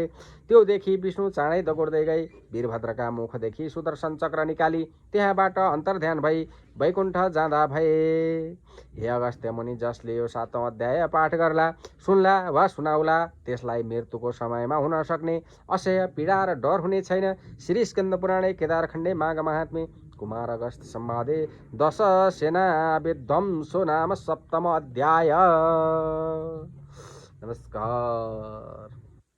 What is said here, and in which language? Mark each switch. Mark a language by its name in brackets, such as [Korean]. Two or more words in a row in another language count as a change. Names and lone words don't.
[Nepali] त्यो देखि विष्णु चाँडै दगुर्दै गई वीरभद्रका मुखदेखि सुदर्शन चक्र निकाली त्यहाँबाट अन्तर्ध्यान भई वैकुण्ठ जाँदा भए। हे अगस्त्य मुनि, जसले यो 7औं अध्याय पाठ गर्ला, सुन्ला वा सुनाउला, त्यसलाई मृत्युको समयमा हुन सक्ने असह्य पीडा र डर हुने छैन। [Sanskrit] श्री स्कन्द पुराणे केदारखण्डे माघ महात्म्ये कुमार अगस्त संवादे 10 सेना विध्वंसो नाम 7म अध्याय। [Nepali] नमस्कार।